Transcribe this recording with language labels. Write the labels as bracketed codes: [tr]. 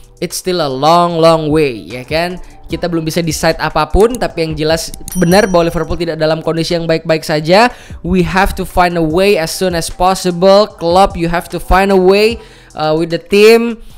[en] it's still a long way, [id] ya kan? Kita belum bisa [en] decide [id] apapun, tapi yang jelas benar bahwa Liverpool tidak dalam kondisi yang baik-baik saja. [en] We have to find a way as soon as possible. Klopp, you have to find a way with the team.